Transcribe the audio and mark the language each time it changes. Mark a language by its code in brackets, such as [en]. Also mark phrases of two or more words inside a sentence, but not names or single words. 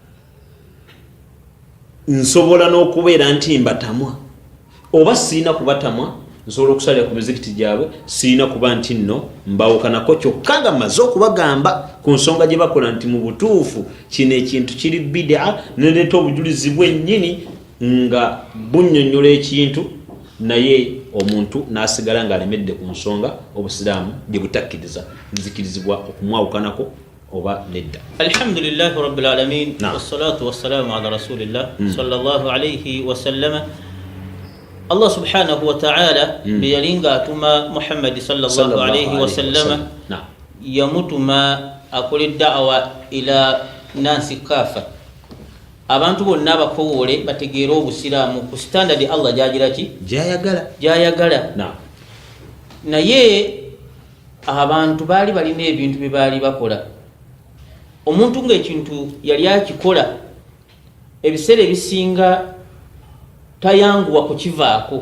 [lg] nsobola n'okubeera nti mbatamwa oba siina kubatamwa nsobola okusalira ku mizikiti gyabwe siina kuba nti nno mbawukanako kyokka nga mmaze okubagamba ku nsonga gye bakola nti mu butuufu kino ekintu kiri bidaa neleeta obujulizi bwennyini nga bunnyonnyola ekintu naye omuntu n'asigala ng'alemedde ku nsonga obusiraamu gye butakkiriza nzikirizibwa okumwawukanako oba nedda. [ar] الحمد لله رب العالمين والصلاة والسلام على رسول الله صلى الله عليه وسلم. الله سبحانه وتعالى [lg] biyalinga atuma Muhammad [ar] صلى الله عليه وسلم [lg] yamutuma akole [ar] دعوة إلى الناس كافة, [lg] abantu bonna bakowole bategeera obusiraamu ku standard Allah gyagiraki gyayagala. Naye abantu baali balina ebintu bye baali bakola. Omuntu ng'ekintu yali akikola ebiseera ebisinga tayanguwa kukivaako.